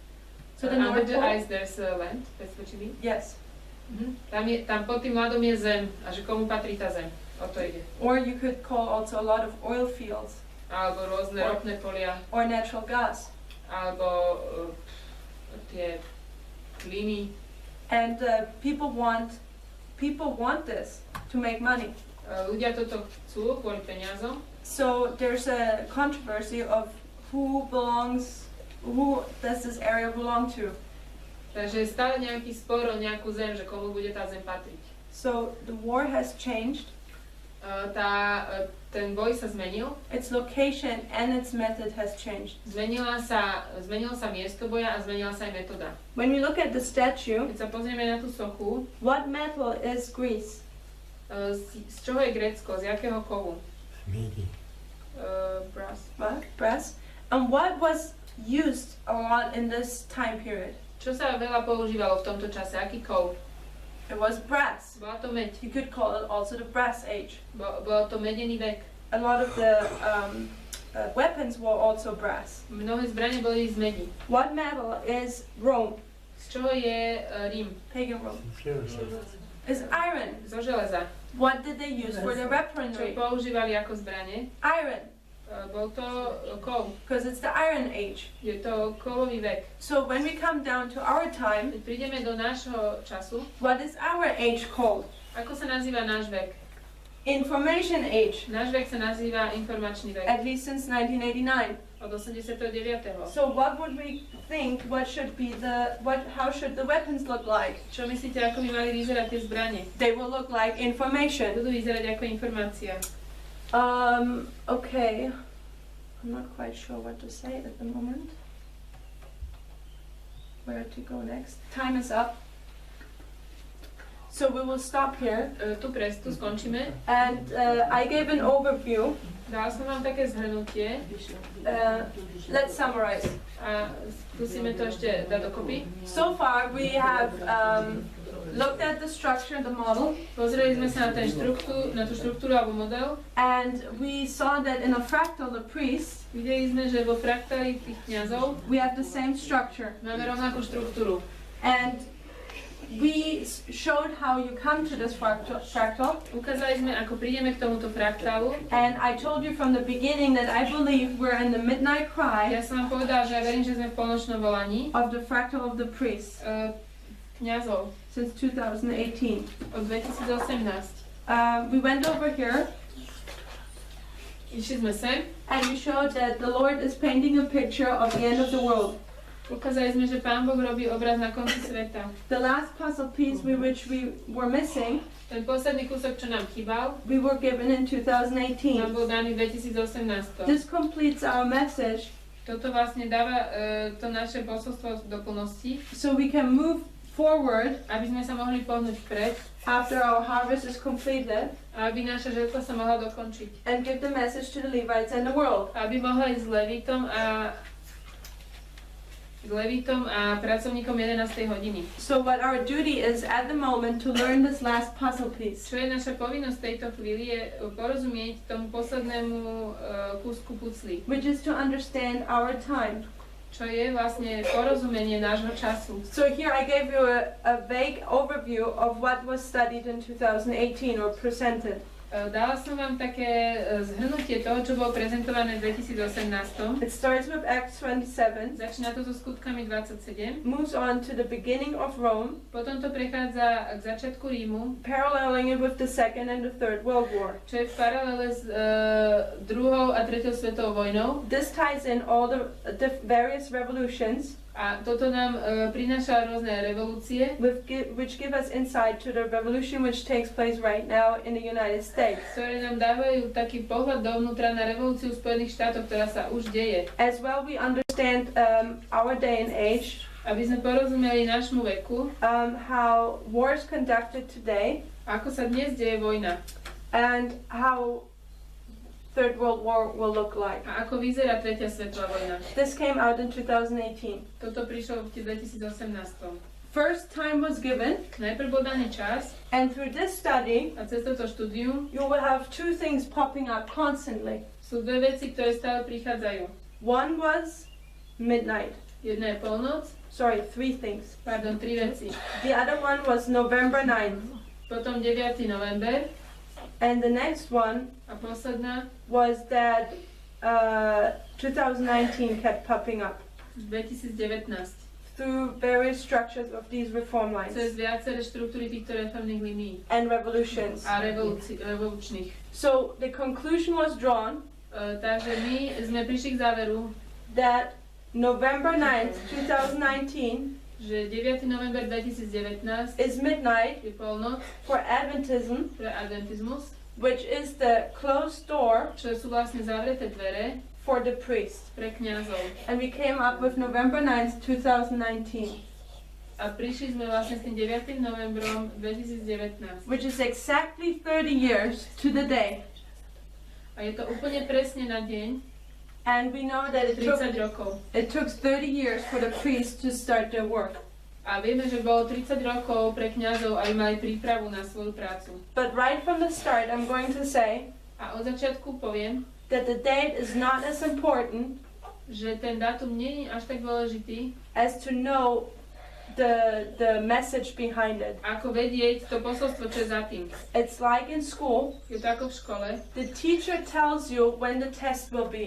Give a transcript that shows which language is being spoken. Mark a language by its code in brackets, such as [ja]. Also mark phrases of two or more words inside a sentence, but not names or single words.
[en] So the Under North the Pole? ice there's land, that's what you mean? Yes. [sk] Tam pod tým ľadom je zem a že komu patrí tá zem, o to ide. [en] Or you could call also a lot of oil fields [sk] Alebo rôzne ropné polia, [en] or natural gas. [sk] alebo tie plyny. [en] And people want this to make money. [sk] Ľudia toto chcú kvôli peniazom. [en] So there's a controversy of who does this area belong to. [sk] Takže je stále nejaký spor o nejakú zem, že komu bude tá zem patriť. [en] So the war has changed. [sk] Ten boj sa zmenil. [en] Its location and its method has changed. [sk] Zmenilo sa miesto boja a zmenila sa aj metóda. [en] When we look at the statue, [sk] Keď sa pozrieme na tú sochu, [en] what metal is Greece? [sk] z čoho je Grécko, z jakého kovu? [en] Brass. What? Brass. And what was used a lot in this time period? [sk] Čo sa veľa používalo v tomto čase? Aký kov? [en] It was brass. [sk] Bola to meď. [en] You could call it also the brass age. [sk] Bolo to medený vek. [en] A lot of the weapons were also brass. [sk] Mnohé zbrane boli z medi. [en] What metal is Rome? [sk] Z čoho je Rím? [en] Pagan Rome. Is iron. [sk] Zo železa. [en] What did they use for their [sk] Čo [en] weaponry? [sk] používali ako zbrane? [en] Iron, [sk] Bol to kov. [en] because it's the Iron Age. [sk] Je to kovový vek. [en] So when we come down to our time, [sk] Keď prídeme do nášho času, [en] what is our age called? [sk] ako sa nazýva náš vek? [en] Information Age, [sk] Náš vek sa nazýva informačný vek. [en] at least since 1989. [sk] Od 89. [en] So what would we think? How should the weapons look like? [sk] Čo myslíte, ako by mali vyzerať tie zbranie? [en] They will look like information. [sk] Budú vyzerať ako informácia. [en] Okay. I'm not quite sure what to say at the moment. Where to go next? Time is up. So we will stop here. [sk] Tu skončíme. [en] And I gave an overview. [sk] Dala som vám také zhrnutie [en] Let's summarize. [sk] a skúsime to ešte dať dokopy. [en] So far we have looked at the structure, the model, [sk] Pozreli sme sa na tú štruktúru alebo model. [en] and we saw that in a fractal, the priest, [sk] Videli sme, že vo fraktáli tých kňazov [en] we have the same structure. [sk] máme rovnakú štruktúru. [en] And we showed how you come to this fractal. [sk] Ukázali sme, ako prídeme k tomuto fraktálu. [en] And I told you from the beginning that I believe we're in the midnight cry [sk] Ja som vám povedala, že ja verím, že sme v polnočnom volaní [en] of the fractal of the priest [sk] kňazov [en] since 2018. [sk] od 2018. [en] We went over here [sk] Išli sme sem, [en] and we showed that the Lord is painting a picture of the end of the world. [sk] ukázali sme, že Pán Boh robí obraz na konci sveta. [en] The last puzzle piece which we were missing, [sk] Ten posledný kúsok, čo nám chýbal, [en] we were given in [sk] nám [en] 2018. [sk] bol daný v 2018. [en] This completes our message, [sk] Toto vlastne dáva to naše posolstvo do plnosti, [en] so we can move forward [sk] aby sme sa mohli pohnúť vpred [en] after our harvest is completed [sk] a aby naša žetva sa mohla dokončiť. [en] and give the message to the Levites and the world. [sk] Aby mohla ísť s Levítom a pracovníkom 11. hodiny. [en] So what our duty is at the moment to learn this last puzzle piece. [sk] Čo je naša povinnosť v tejto chvíli je porozumieť tomu poslednému kúsku pucly. [en] Which is to understand our time. [sk] Čo je vlastne porozumenie nášho času. [en] So here I gave you a vague overview of what was studied in 2018 or presented. [sk] Dala som vám také zhrnutie toho, čo bolo prezentované v 2018. [en] It starts with Acts 27, [sk] Začína to so skutkami 27, [en] moves on to the beginning of Rome, [sk] potom to prechádza k začiatku Rímu, [en] paralleling it with the Second and the Third World War. [sk] čo je v paralele s druhou a tretou svetovou vojnou. [en] This ties in all the various revolutions [sk] A toto nám prináša rôzne revolúcie, [en] which give us insight to the revolution which takes place right now in the United States. [sk] ktoré nám dávajú taký pohľad dovnútra na revolúciu v Spojených štátoch, ktorá sa už deje. [en] As well, we understand our day and age, [sk] Aby sme porozumeli nášmu veku, [en] how war is conducted today, [sk] ako sa dnes deje vojna [en] and how Third World War will look like. [sk] a ako vyzerá tretia svetová vojna. [en] This came out in 2018. [sk] Toto prišlo v 2018. [en] First time was given, [sk] Najprv bol daný čas [en] and through this study, [sk] a cez toto štúdium [en] you will have two things popping up constantly. [sk] sú dve veci, ktoré stále prichádzajú. [en] One was midnight. [sk] Jedna je polnoc, [en] Sorry, three things. [sk] tri veci. [en] The other one was November 9th. [sk] Potom 9. november [en] And the next one [sk] a posledná [en] was that 2019 kept popping up [sk] 2019. [en] through various structures of these reform [sk] Cez [en] lines [sk] viaceré štruktúry týchto reformných linií [en] and revolutions. [sk] a revolučných. [en] So the conclusion was drawn [sk] Takže my sme prišli k záveru, [en] that November 9th, 2019 [sk] že 9. november 2019 [en] is midnight [sk] je polnoc [en] for Adventism, [sk] pre adventizmus, [en] which is the closed door [sk] čo sú vlastne zavreté dvere [en] for the priest. [sk] pre kňazov. [en] And we came up with November 9th, 2019, [sk] A prišli sme vlastne s tým 9. novembrom 2019. [en] which is exactly 30 years to the day. [sk] A je to úplne presne na deň, [en] And we know that [sk] 30 rokov. [en] it took 30 years for the priest to start their work. [sk] A vieme, že bolo 30 rokov pre kňazov, aby mali prípravu na svoju prácu. [en] But right from the start, I'm going to say [sk] A od začiatku poviem, [en] that the date is not as important [sk] že ten dátum nie je až tak dôležitý, [en] as to know the message behind it. [sk] ako vedieť to posolstvo, čo je za tým. [en] It's like in school, [sk] Je to ako v škole. [en] the teacher tells you when the test will be.